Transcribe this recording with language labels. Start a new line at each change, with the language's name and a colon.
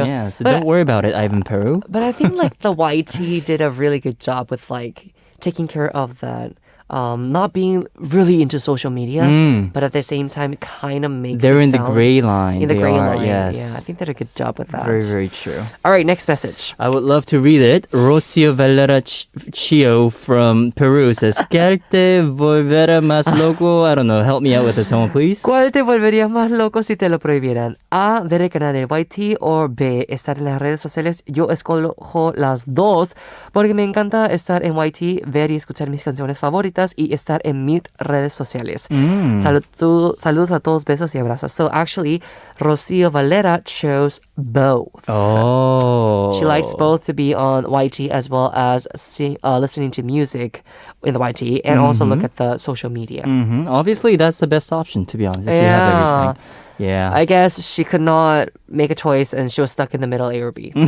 English: Yeah, so don't worry about it, AivanPeru. But I think like the YT did a really good job with like taking care of that. Not being really into social media, but at the same time, it kind of makes They're it in the sound- gray line. In the They gray are, line, yes. yeah. I think they did a good job with that. Very, very true. All right, next message. I would love to read it. Rossio Valera Chio from Peru says,
Spanish: ¿Qué te volverá más loco?
English: I don't know. Help me out with this, someone, please.
Spanish: ¿Cuál te volvería más loco si te lo prohibieran? A, ver el canal del YT, o B, estar en las redes sociales. Yo escojo las dos porque me encanta estar en YT, ver y escuchar mis canciones favoritas y estar en mis redes sociales. Saludos a todos, besos y abrazos.
English: So actually, Rossio Valera chose both. Oh. She likes both to be on YT as well as listening to music in the YT and also look at the social media. Obviously, that's the best option, to be honest, if you have everything. Yeah. I guess she could not make a choice and she was stuck in the middle, A or B.